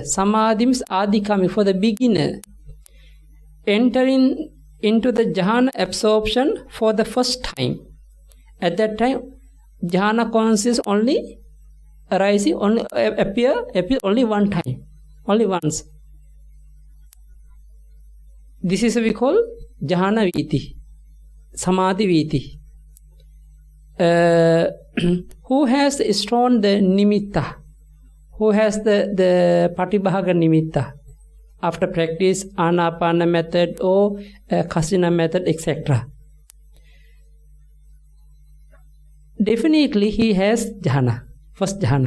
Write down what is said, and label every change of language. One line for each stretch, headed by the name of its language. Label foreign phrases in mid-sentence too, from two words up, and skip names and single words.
English: Samadhi means
Pali: Adi Kammika
English: for the beginner. Entering into the jhana absorption for the first time. At that time, jhana consciousness only arising, only appear only one time, only once. This is what we call
Pali: jhana vīthi, samadhi vīthi.
English: Who has strong the nimitta? Who has the
Pali: patibhaga nimitta?
English: After practice anapana method or kasina method, etc. Definitely he has jhana, first jhana.